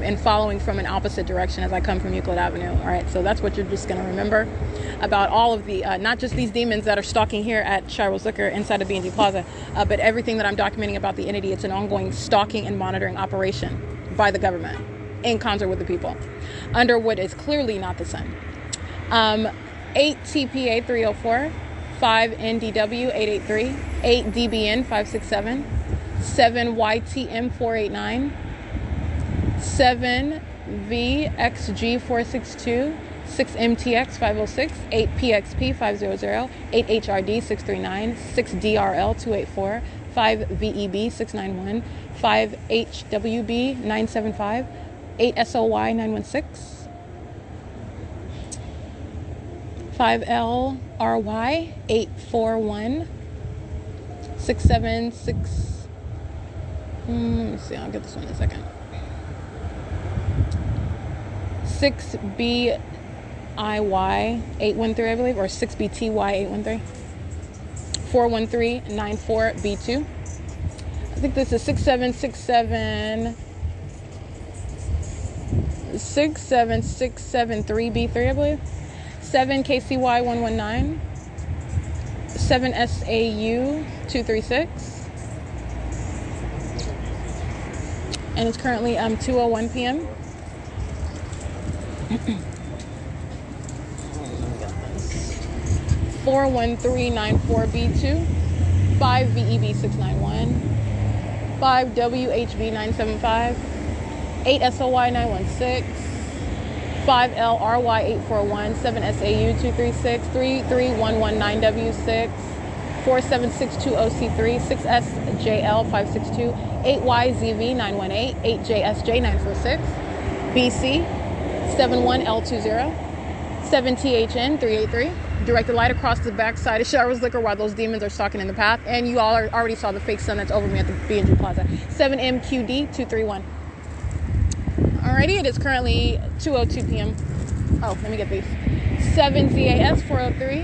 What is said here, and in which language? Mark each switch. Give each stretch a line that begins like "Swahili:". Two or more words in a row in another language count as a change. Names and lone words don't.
English: and following from an opposite direction as I come from Euclid Avenue. All right, so that's what you're just going to remember about all of the, not just these demons that are stalking here at S.I.I.S Liquor inside of B&G Plaza, but everything that I'm documenting about the entity. It's an ongoing stalking and monitoring operation by the government in concert with the people under what is clearly not the sun. 8 TPA 304, 5 NDW 883, 8 DBN 567, 7 YTM 489, 7 VXG 462, 6 MTX 506, 8 PXP 500, 8 HRD 639, 6 DRL 284, 5 VEB 691, 5 HWB 975, 8 SOY 916, 5 LRY 841, 676. Let me see, I'll get this one in a second. 6 BIY 813, I believe, or 6 BTY 813. 41394 B2. I think this is 6767. 67673 B3, I believe. 7 KCY 119. 7 SAU 236. And it's currently 2:01 p.m. 41394 B2. 5 VEB 691. 5 WHB 975. 8 SOY 916. 5 LRY 841. 7 SAU 236. 33119W6. 47620C3. 6 SJL 562. 8 YZV 918. 8 JSJ 946. BC 71L20. 7 THN 383. Directed light across the backside of S.I.I.S Liquor while those demons are stalking in the path. And you all already saw the fake sun that's over me at the B&G Plaza. 7 MQD 231. Alrighty, it is currently 2:02 p.m. Oh, let me get these. 7 ZAS 403.